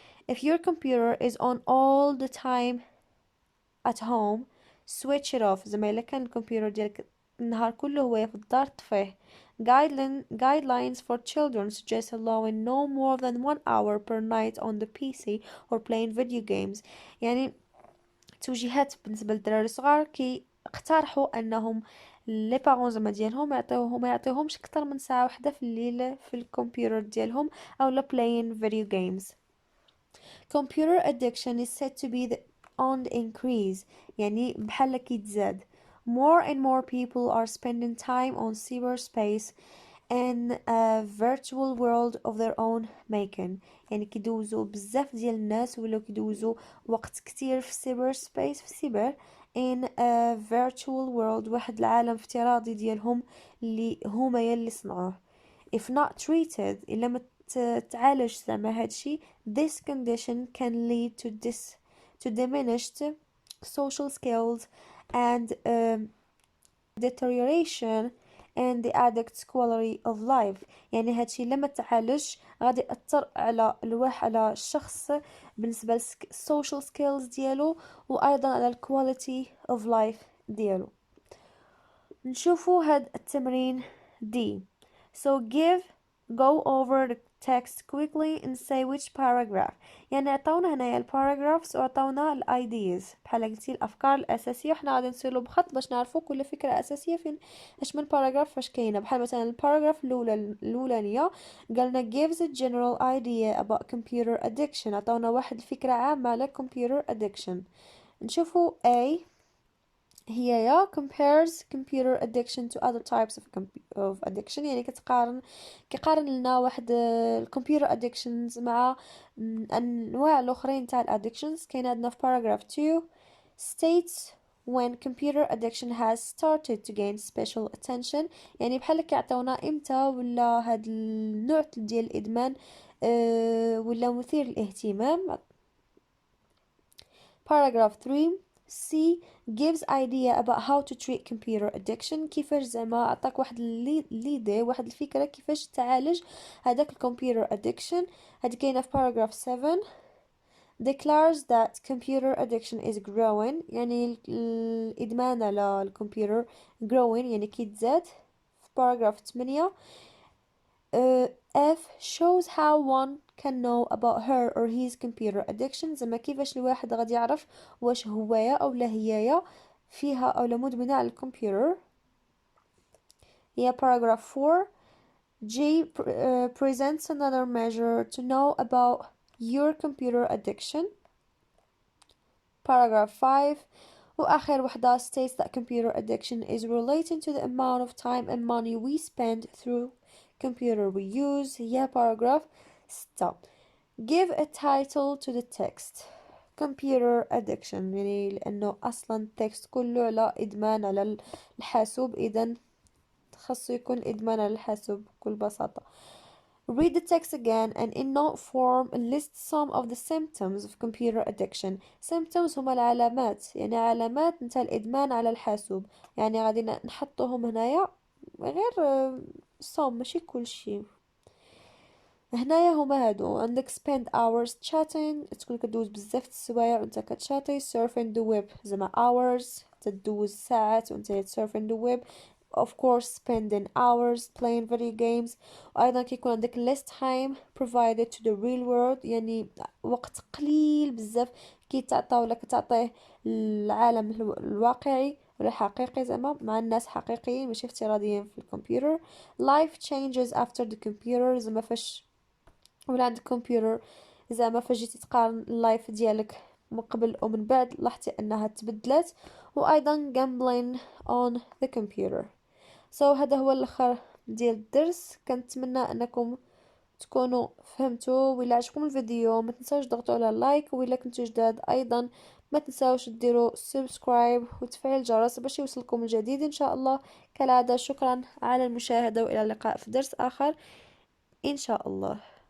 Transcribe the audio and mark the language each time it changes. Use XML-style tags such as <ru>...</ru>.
<en>If your computer is on all the time at home, switch it off.</en> <ar>زي ما إلا كان الكمبيوتر ديالك النهار كله هو في الدار طفيه.</ar> <en>Guidelines for children suggest allowing no more than 1 hour per night on the PC or playing video games.</en> <ar>يعني توجيهات بالنسبة للدراري الصغار كي اقترحوا انهم لي بارون زعما ديالهم ما يعطيوهمش اكثر من ساعة واحدة في الليل في الكمبيوتر ديالهم او لا</ar> <en>playing video games. Computer addiction is said to be on the increase.</en> <ar>يعني بحال كيتزاد.</ar> <en>More and more people are spending time on cyberspace in a virtual world of their own making.</en> <ar>يعني كيدوزو بزاف ديال الناس ولاو كيدوزو وقت كتير في cyber space في السيبر</ar> <en>in a virtual world</en> <ar>واحد العالم افتراضي ديالهم اللي هما يلي صنعوه.</ar> <en>If not treated</en> <ar>إلا ما تعالج زعما هادشي</ar> <en>this condition can lead to diminished social skills and deterioration and the addict's quality of life.</en> <ar>يعني هادشي لما تعالج غادي يأثر على الشخص بالنسبة social skills ديالو وأيضا على quality of life ديالو. نشوفو هاد التمرين D.</ar> <en>So go over the text quickly and say which paragraph.</en> <ar>يعني عطاونا هنايا الباراجرافز وعطاونا الايديز بحال قلتي الافكار الاساسيه وحنا غادي نسيرو بخط باش نعرفو كل فكره اساسيه فين اش من باراجراف فاش كاينه. بحال مثلا الباراجراف الاولانيه قالنا</ar> <en>gives a general idea about computer addiction.</en> <ar>عطاونا واحد الفكره عامه على computer addiction. نشوفو A هي</ar> <en>compares computer addiction to other types of addiction.</en> <ar>يعني كيقارن لنا واحد computer addictions مع انواع الاخرين تاع addictions. كاين عندنا في</ar> <en>paragraph 2 states when computer addiction has started to gain special attention.</en> <ar>يعني بحال كيعطيونا امتى ولا هاد النوع ديال الادمان ولا مثير للاهتمام.</ar> <en>paragraph 3 C gives idea about how to treat computer addiction.</en> <ar>كيفاش زعما عطاك واحد ليدي واحد الفكرة كيفاش تعالج هذاك الكمبيوتر addiction. هادي كاينة في</ar> <en>paragraph 7 declares that computer addiction is growing.</en> <ar>يعني الإدمان على الكمبيوتر growing يعني كيتزاد.</ar> <en>في paragraph 8 F shows how one can know about her or his computer addiction.</en> <ar>زعما كيفاش الواحد غادي يعرف واش هوايا او لا هيايا فيها او لا مدمنة على الكمبيوتر.</ar> <en>هي paragraph 4 G presents another measure to know about your computer addiction. paragraph 5</en> <ar>وآخر وحدة</ar> <en>states that computer addiction is related to the amount of time and money we spend through computer we use. هي paragraph 6 give a title to the text.</en> <ar>computer addiction يعني لأنه أصلا text كله على إدمان على الحاسوب إذن خاصو يكون إدمان على الحاسوب بكل بساطة.</ar> <en>Read the text again and in note form list some of the symptoms of computer addiction.</en> <ar>symptoms هما العلامات يعني علامات نتاع الإدمان على الحاسوب. يعني غادي نحطوهم هنايا غير some ماشي كلشي. هنايا هما هادو عندك</ar> <en>spend hours chatting</en> <ar>تكون كدوز بزاف السوايع وانت كتشاتي.</ar> <en>surfing the web زعما hours</en> <ar>تدوز ساعات وانت</ar> <en>surfing the web. of course spending hours playing video games.</en> <ar>وأيضا كيكون عندك</ar> <en>less time provided to the real world</en> <ar>يعني وقت قليل بزاف كيتعطى ولا كتعطيه العالم الواقعي ولا الحقيقي زعما مع الناس حقيقيين ماشي افتراضيين في الكمبيوتر.</ar> <en>life changes after the computer</en> <ar>زعما فاش ولا عندك كمبيوتر زعما فاش جيتي تقارن اللايف ديالك من قبل ومن بعد لاحظتي انها تبدلت. وايضا</ar> <en>gambling on the computer.</en> <ar>هذا هو الاخر ديال الدرس. كنتمنى انكم تكونوا فهمتوا. وإلا عجبكم الفيديو ما تنساوش تضغطوا على لايك وإلا كنتوا جداد ايضا ما تنساوش ديروا سبسكرايب وتفعيل الجرس باش يوصلكم الجديد ان شاء الله. كالعادة شكرا على المشاهدة والى اللقاء في درس اخر ان شاء الله.</ar>